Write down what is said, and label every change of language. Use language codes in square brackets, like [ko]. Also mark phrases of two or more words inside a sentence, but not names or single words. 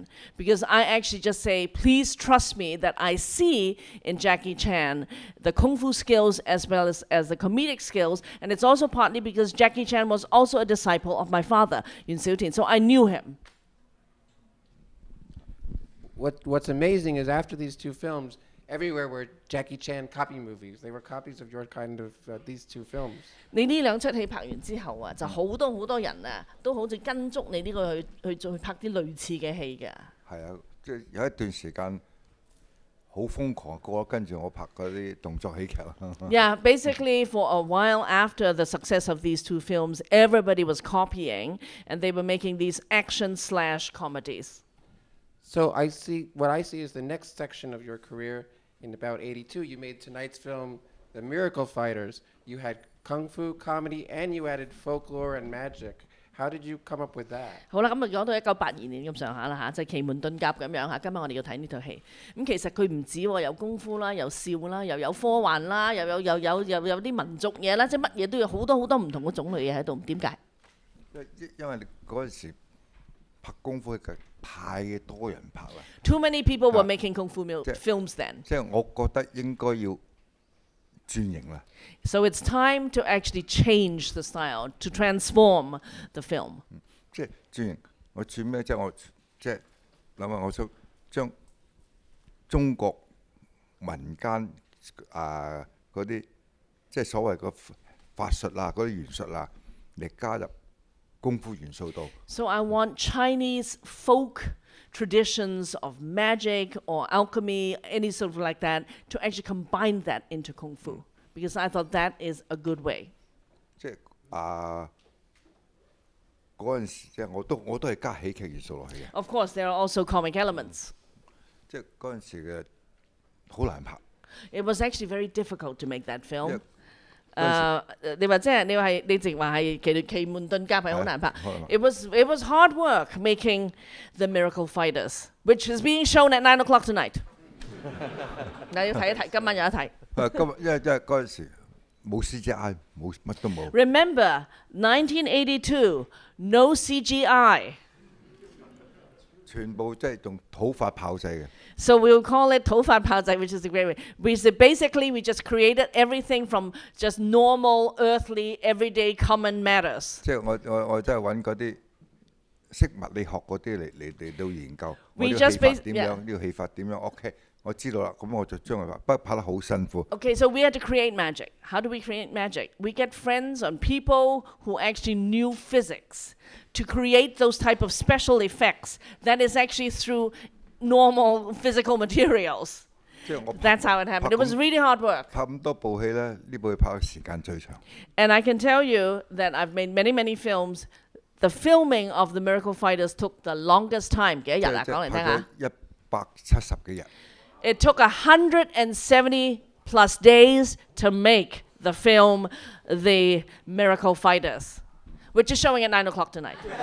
[en] Because I actually just say, please trust me that I see in Jackie Chan the kung fu skills as well as the comedic skills. And it's also partly because Jackie Chan was also a disciple of my father, Yuen Woo-ping. So I knew him. What's amazing is after these two films, everywhere were Jackie Chan copy movies. They were copies of your kind of these two films. [yue] 你呢兩出戲拍完之後啊，就好多人啊，都好似跟足你呢個去拍啲類似嘅戲嘅。係啊，即係有一段時間好瘋狂，個個跟住我拍嗰啲動作喜劇。 [en] Yeah, basically for a while after the success of these two films, everybody was copying, and they were making these action/comedies. So what I see is the next section of your career. In about 82, you made tonight's film, The Miracle Fighters. You had kung fu, comedy, and you added folklore and magic. How did you come up with that? [yue] 好啦，咁啊講到1982年咁上下啦嚇，就係奇門遁甲咁樣嚇。今晚我哋要睇呢套戲。咁其實佢唔止喎，有功夫啦，有笑啦，又有科幻啦，又有啲民族嘢啦，即係乜嘢都有好多唔同嘅種類嘢喺度。點解？因為你嗰陣時拍功夫嘅太多人拍啦。 [en] Too many people were making kung fu films then. [yue] 即係我覺得應該要轉型啦。 [en] So it's time to actually change the style, to transform the film. [yue] 即係轉型，我轉咩？即係我即係諗下，我想將中國民間嗰啲即係所謂個法術啊、嗰啲元術啊，嚟加入功夫元素度。 [en] So I want Chinese folk traditions of magic or alchemy, any sort of like that, to actually combine that into kung fu, because I thought that is a good way. [yue] 即係嗰陣時，即係我都係加喜劇元素落去嘅。 [en] Of course, there are also comic elements. [yue] 即係嗰陣時嘅好難拍。 [en] It was actually very difficult to make that film. [yue] 你話你直話係奇門遁甲係好難拍。 [en] It was hard work making The Miracle Fighters, which is being shown at 9 o'clock tonight. [yue] 嗱，要睇一睇，今晚有得睇。因為嗰陣時冇 CGI，冇乜都冇。 [en] Remember, 1982, no CGI. [yue] 全部即係用土法炮製嘅。 [en] So we'll call it [yue] 土法炮製, [en] which is a great way. Basically, we just created everything from just normal, earthly, everyday, common matters. [yue] 即係我真係揾嗰啲識物理學嗰啲嚟到研究。我 [en] We [yue] 呢個 [en] just [yue] 戲法 [en] bas- [yue] 點 [en] yeah. [yue] 樣？呢個戲法點樣 ？OK， 我知道啦。咁我就將佢拍，不過拍得好辛苦。 [en] Okay, so we had to create magic. How do we create magic? We get friends and people who actually knew physics to create those type of special effects that is actually through normal physical materials. [yue] 即係我 [en] That's how it happened. It was really hard work. [yue] 拍咁多部戲咧，呢部戲拍嘅時間最長。 [en] And I can tell you that I've made many films. The filming of The Miracle Fighters took the longest time. [yue] 幾多日啊？講嚟聽下。拍咗170幾日。 [en] It took 170 plus days to make the film The Miracle Fighters, which is showing at 9 o'clock tonight.